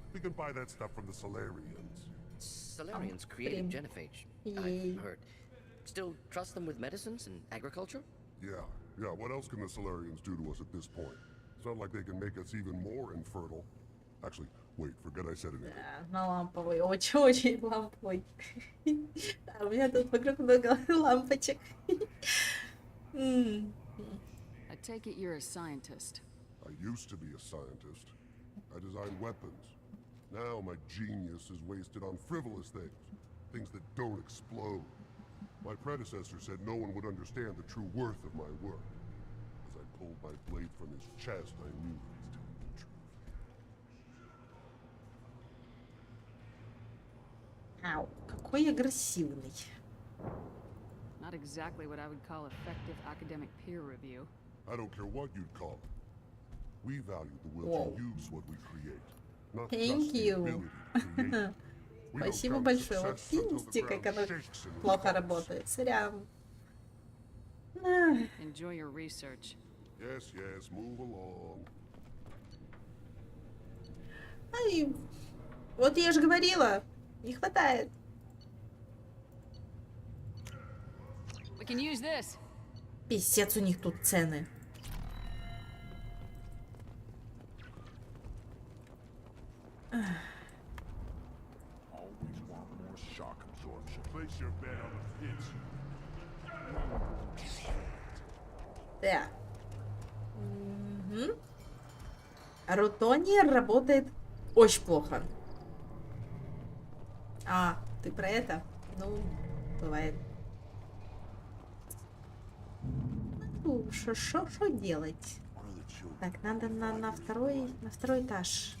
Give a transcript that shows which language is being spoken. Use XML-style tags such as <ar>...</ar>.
<en>We can buy that stuff from the Solarians. Solarians created genophage, I've heard. Still trust them with medicines and agriculture? Yeah. What else can the Solarians do to us at this point? It's not like they can make us even more infertile. Actually, wait, forget I said anything.</en> <ru>На ламповый, очень ламповый. У меня тут вокруг много лампочек.</ru> <en>I take it you're a scientist. I used to be a scientist. I designed weapons. Now my genius is wasted on frivolous things that don't explode. My predecessor said no one would understand the true worth of my work. As I pulled my blade from his chest, I knew he was telling the truth.</en> <ru>Ау, какой агрессивный.</ru> <en>Not exactly what I would call effective academic peer review. I don't care what you'd call it. We value the will to use what we create, not just the ability to create.</en> <ru>Спасибо большое. Вот видите, как оно плохо работает. Сорян.</ru> <en>Enjoy your research. Yes, move along.</en> <ru>Ай, вот я же говорила, не хватает.</ru> <en>We can use this.</en> <ru>Писец, у них тут цены.</ru> <en>Always want more shock absorption. Place your bet on the pitch.</en> <ru>Да. Угу. Рутония работает очень плохо. А, ты про это? Ну, бывает. Ну, что делать? Так, надо на второй этаж.</ru>